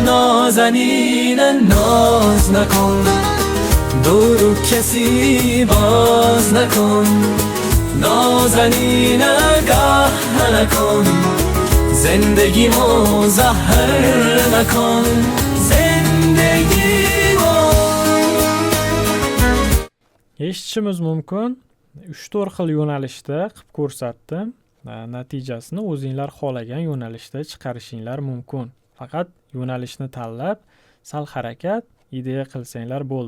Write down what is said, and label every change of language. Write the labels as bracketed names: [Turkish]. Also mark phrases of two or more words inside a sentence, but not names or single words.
[Persian] نازنین ناز نکن، دورو کسی باز نکن. نازنین نگاه نکن، زندگی مزهر نکن. زندگی [Uzbek] Eshitishimiz mumkin, 3-4 xil yo'nalishda qilib ko'rsatdim. Natijasini o'zinglar xohlagan yo'nalishda chiqarishinglar mumkin. Faqat yo'nalishni tanlab, sal harakat, ideya qilsanglar bo'ldi.